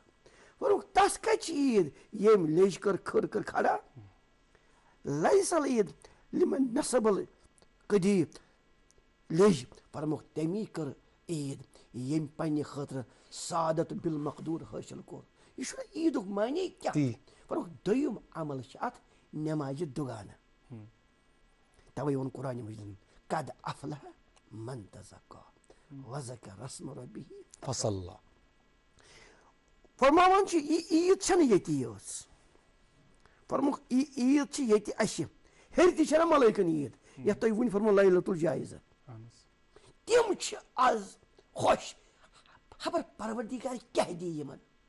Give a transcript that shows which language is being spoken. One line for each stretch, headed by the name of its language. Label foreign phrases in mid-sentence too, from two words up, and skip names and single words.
Kashmiri: فرموکھ تس کتہِ چھِ عیٖد ییٚمۍ لیٚج کٔر کھٕر کٔر کھڑا
Arabic: لَیسَل عیٖد لِمن نصبل قدیٖب
Kashmiri: لیٚج فرموکھ تمی کٔر عیٖد ییٚمۍ پننہِ خٲطرٕ سعادت بالمقدوٗر حٲصِل کوٚر. یہِ چھُنہ عیٖدُک معنے کیٛاہ فرموکھ دوٚیِم عمل چھِ اتھ نٮ۪مازِ دُگانہٕ. توے ووٚن قرآنِ مجیٖدن
Arabic: قد افلح من تزکا وذکر اسم ربہ فصلی.
Kashmiri: فرماوان چھِ یہِ عیٖد چھنہٕ ییٚتی یٲژ فرموکھ یہِ عیٖد چھِ ییٚتہِ اَسہِ ہیٚرِ تہِ چھنہ ملٲیکن عیٖد یتھ تۄہہِ وُنہِ فرمو
Arabic: لیلۃ الجائزہ
Kashmiri: تِم چھِ آز خۄش خبر پروردِگار کیٛاہ دی یِمن.